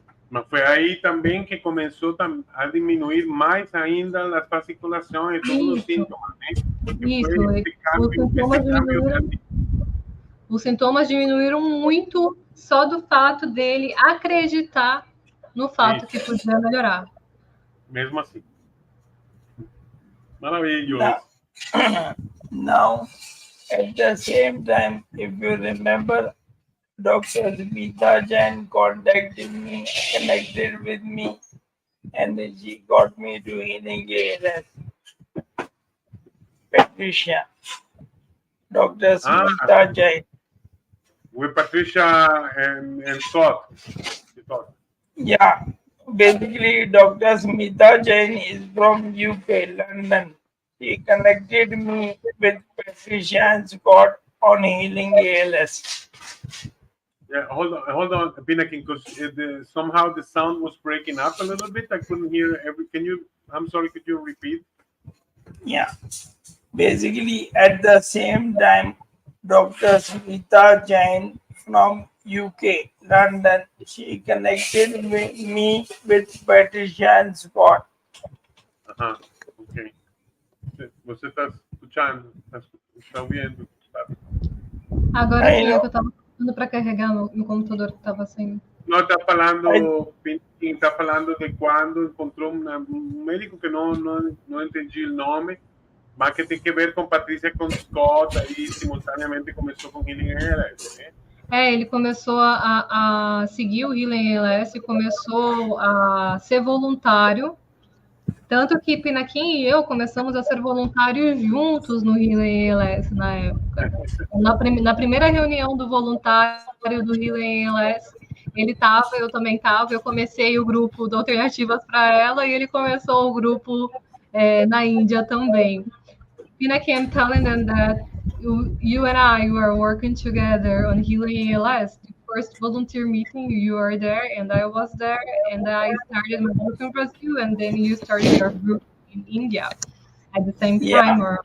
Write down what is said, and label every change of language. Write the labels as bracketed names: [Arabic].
[Portuguese] Mas foi aí também que começou a diminuir mais ainda as fasciculações, todos os sintomas, né? Os sintomas diminuíram muito só do fato dele acreditar no fato que podia melhorar. Mesmo assim. Maravilhoso. [English] Now, at the same time, if you remember, Dr. Smita Jain connected with me, and she got me to healing ALS. Patricia. Dr. Smita Jain. With Patricia and Scott. Yeah. Basically, Dr. Smita Jain is from UK, London. She connected me with Patricia and Scott on healing ALS. Yeah, hold on, Pinakin, because somehow the sound was breaking up a little bit. I couldn't hear I'm sorry, could you repeat? Yeah. Basically, at the same time, Dr. Smita Jain from UK, London, she connected me with Patricia and Scott. [Portuguese] Ajá, ok. Você está escuchando, está ouvindo. Agora sim, eu estava falando para carregar meu computador que estava sem. No, está falando de quando encontrou um médico que não entendi o nome, mas que tem que ver com Patrícia, com Scott, e simultaneamente começou com Healing ALS, né? Ele começou a seguir o Healing ALS, começou a ser voluntário, tanto que Pinakin e eu começamos a ser voluntários juntos no Healing ALS na época. Na primeira reunião do voluntário do Healing ALS, ele estava, eu também estava, eu comecei o grupo de alternativas para ela e ele começou o grupo na Índia também. [English] Pinakin, I'm telling them that you and I were working together on Healing ALS. The first volunteer meeting, you were there, and I was there, and I started my group in Brazil, and then you started your group in India at the same time.